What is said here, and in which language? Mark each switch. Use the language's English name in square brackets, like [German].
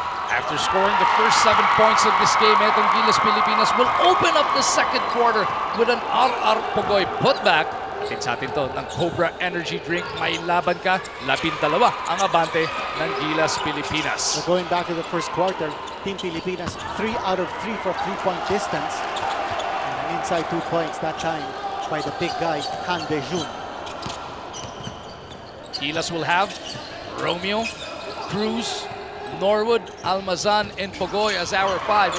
[English] After scoring the first 7 points of this game, etong Gilas Pilipinas will open up the second quarter with an R.R. [Filipino] Pagoy putback. Atin sa atin to ng Cobra Energy Drink. May laban ka, 12 ang abante ng Gilas Pilipinas. [English] So going back to the first quarter, Team Pilipinas 3 out of 3 for 3-point distance. And an inside 2 points that time by the big guy, Han De-jun. Gilas will have Romeo, Cruz, Norwood, Almazan, and Pagoy as our 5.